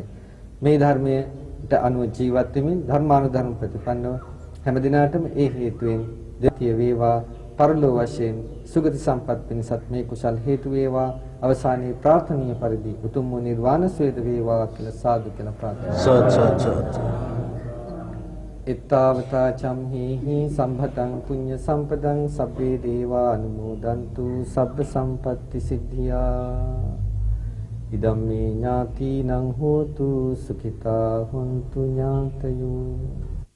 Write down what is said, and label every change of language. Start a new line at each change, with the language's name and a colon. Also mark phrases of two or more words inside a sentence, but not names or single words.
Sinhala: මේ ධර්මයට අනුව ජීවත් වෙමින් ධර්මානුධර්ම ප්‍රතිපන්නව හැම දිනාටම ඒ හේතුවෙන් දෙතිය වේවා. පරලෝ වශයෙන් සුගති සම්පත් පිණිසත් මේ කුසල් හේතු වේවා. අවසානයේ ප්‍රාර්ථනීය පරිදි උතුම් වූ නිර්වාණ සුවය වේවා කියලා සාදු කියලා ප්‍රාර්ථනා.
Pali: ittavata camhihi samphatang punya sampadang sabbe deva anumodantu sabba sampatti siddhiya idamme ñātīnaṁ hotu sukhitā hontu ñātayo.